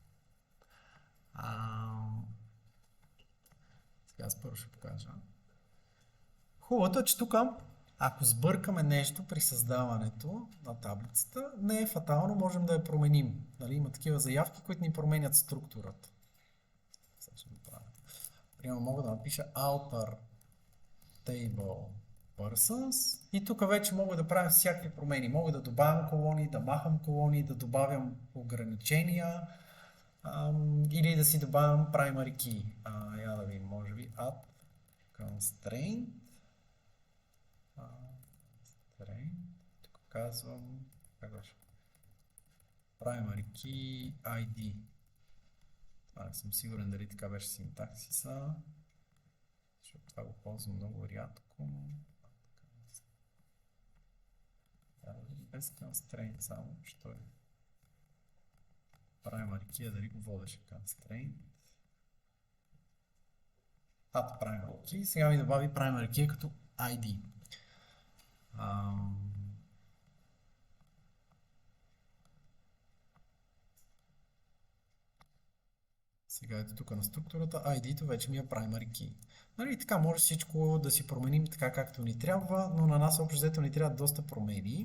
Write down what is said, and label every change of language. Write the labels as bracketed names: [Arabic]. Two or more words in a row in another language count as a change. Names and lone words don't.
[Bulgarian] Сега аз първо ще покажа. Хубавото е, че тук, ако сбъркаме нещо при създаването на таблицата, не е фатално, можем да я променим. Нали? Има такива заявки, които ни променят структурата. Сега ще го правя. Примерно мога да напиша [English] alter table persons [Bulgarian] и тук вече мога да правя всякакви промени. Мога да добавям колони, да махам колони, да добавям ограничения или да си добавям [English] primary key. [Bulgarian] Я да видим, може би [English] add constraint. [Bulgarian] Тук казвам [English] primary key ID. [Bulgarian] Това не съм сигурен дали така беше синтаксиса, защото това го ползвам много рядко. Без constraint само, що е [English] primary key, [Bulgarian] дали го водеше constraint. [English] Primary key, [Bulgarian] сега ми добави [English] primary key [Bulgarian] като ID. Сега ето тук на структурата, ID-то вече ми е [English] primary key. [Bulgarian] Нали, така може всичко да си променим така както ни трябва, но на нас общо взето ни трябва доста промени.